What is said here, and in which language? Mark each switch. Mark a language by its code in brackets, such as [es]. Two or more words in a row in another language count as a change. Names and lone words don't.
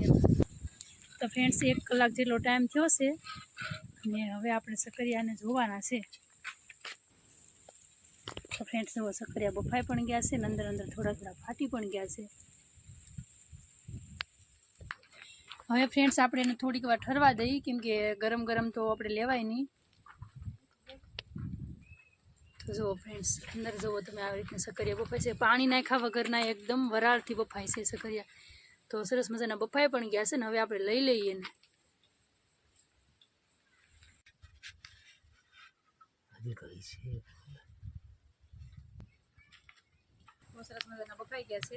[gu] તો ફ્રેન્ડ્સ 1 કલાક જેટલો ટાઇમ થયો છે અને હવે આપણે સકરિયાને જોવાના છે। તો ફ્રેન્ડ્સ વો સકરિયા બફાઈ પણ ગયા છે ને અંદર અંદર થોડા થોડા ફાટી પણ ગયા છે। હવે ફ્રેન્ડ્સ આપણે એને થોડીક વાર ઠરવા દઈ કેમ કે ગરમ ગરમ તો આપણે લેવાય નહીં। તો જો ફ્રેન્ડ્સ અંદર જો તમે આ રીતના સકરિયા બફાય છે પાણી નાખ્યા વગરના એકદમ વરાળથી બફાય છે સકરિયા। તો સરસ મજાના બફાઈ પણ ગયા છે ને હવે આપણે લઈ લઈએ ને હજી કઈ છે તો સરસ મજાના બફાઈ ગયા છે।